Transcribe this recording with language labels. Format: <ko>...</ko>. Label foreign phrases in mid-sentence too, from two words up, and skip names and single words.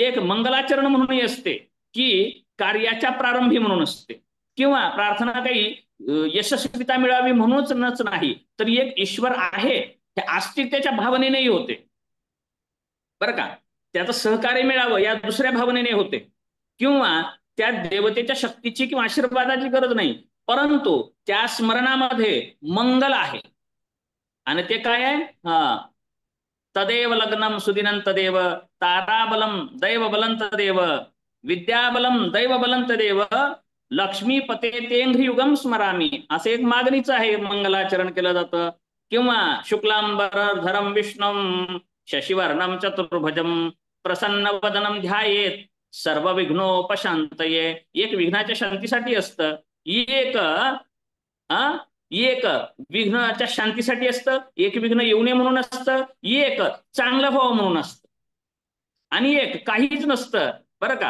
<mr>एक मंगलाचरण म्हणूनही असते, की कार्याच्या प्रारंभी म्हणून असते, किंवा प्रार्थना काही यशस्वीता मिळावी म्हणूनच नाही, तर एक ईश्वर आहे हे आस्तिकतेच्या भावनेनेही होते, बरं का. त्याचं सहकार्य मिळावं या दुसऱ्या भावनेने होते, किंवा त्या देवतेच्या शक्तीची किंवा आशीर्वादाची गरज नाही, परंतु त्या स्मरणामध्ये मंगल आहे. आणि ते काय आहे?</mr> <sa>तदेव लग्नम सुदिनं तदेव ताराबलम दैवबलं तदेव विद्याबलम दैवबलं तदेव लक्ष्मीपते तेंघ्रि युगम स्मरामी,</sa> <mr>असं एक मागणीचं आहे, मंगलाचरण केलं जातं.</mr> <sa>किंवा शुक्लांबरधरम विष्णुम शशिवर्णम चतुर्भुजम प्रसन्नवदनम ध्यायेत सर्व विघ्नोपशांतये.</sa> <mr>एक विघ्नाच्या शांतीसाठी असतं, एक एक विघ्नाच्या शांतीसाठी असतं, एक विघ्न येऊ नये म्हणून असतं, एक चांगलं व्हावं म्हणून असतं, आणि एक काहीच नसतं, बरं का.</mr>